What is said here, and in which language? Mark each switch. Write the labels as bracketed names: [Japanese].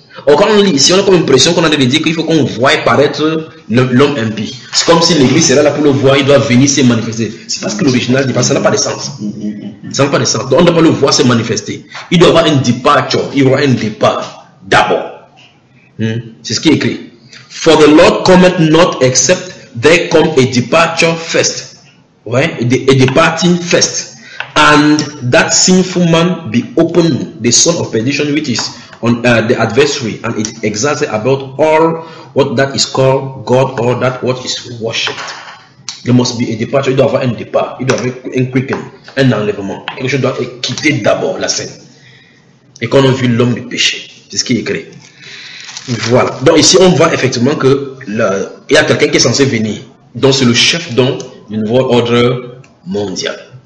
[French] Or, quand on lit ici, on a comme impression qu'on a de dire qu'il faut qu'on voie paraître l'homme impie. C'est comme si l'église serait là pour le voir, il doit venir se manifester. C'est parce que l'original dit pas, ça n'a pas de sens. Ça n'a pas de sens. Donc, on ne doit pas le voir se manifester. Il doit avoir un departure. Il aura un départ. D'abord. C'est ce qui est écrit. [English] For the Lord cometh not except there come a departure first. Ouais. A departing first. And that sinful man be open, the son of perdition, which is on the adversary, and it exalted about all what that is called God, or that what is worshipped. There must be a departure. [French] Il doit avoir un départ. Il doit avoir un quickening, un enlèvement. Quelque chose doit quitter d'abord la scène. Et qu'on a vu l'homme du péché. C'est ce qui est écrit. Voilà. Donc ici, on voit effectivement que il y a quelqu'un qui est censé venir. Donc c'est le chef donc du nouveau ordre mondial.